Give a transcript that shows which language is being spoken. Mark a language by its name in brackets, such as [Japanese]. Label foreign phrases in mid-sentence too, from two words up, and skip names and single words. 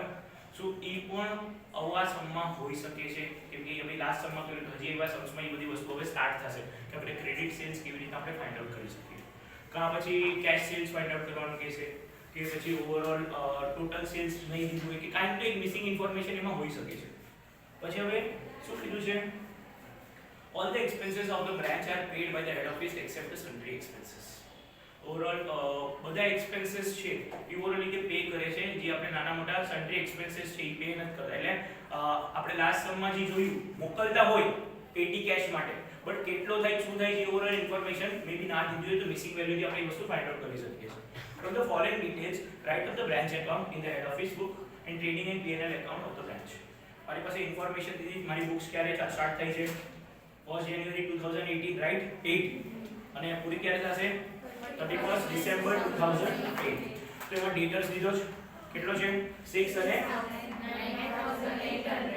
[Gujarati] સો એ પણ આવા સમમાં હોઈ શકે છે કેમ કે હવે લાસ્ટ સમમાં કર્યું તો હજી એવા સમમાં એ બધી વસ્તુઓ હવે સ્ટાર્ટ થશે કે આપણે [English] credit sales [Gujarati] કેવી રીતે આપણે [English] find out [Gujarati] કરી શકીએ. કાં પછી [English] cash sales find out [Gujarati] કરવાનું કહેશે કે પછી [English] overall total sales [Gujarati] નહીં દીધું હોય કે કાંઈ તો એક [English] missing information [Gujarati] એમાં હોઈ શકે છે. પછી હવે શું કીધું છે? [English] All the expenses of the branch are paid by the head office except the sundry expenses. [Gujarati] Overall બધા expenses છે એ ઓવરઓલ રીતે પે કરે છે, જે આપણે નાના મોટા [English] sundry expenses [Gujarati] છે એ પે નથી કરતા. એટલે આપણે લાસ્ટ સમમાં જે જોયું મોકલતા હોય [English] petty cash [Gujarati] માટે, બટ કેટલો થાય શું થાય છે [English] overall information may be [Gujarati] ના દીધી હોય તો [English] missing value [Gujarati] થી આપણે એ વસ્તુ [English] find out [Gujarati] કરી શકીએ છીએ. [English] From the following details write of the branch account in the head office book and trading and P&L account of the branch. [Gujarati] મારી પાસે ઇન્ફોર્મેશન દીધી, મારી બુક્સ ક્યારે સ્ટાર્ટ થઈ છે? 1st January 2018, રાઈટ? 8 અને પૂરી ક્યારે થશે? 31st December 2008. તો એમાં ડેટર્સ દીધો છે કેટલો છે? 6 અને 9800.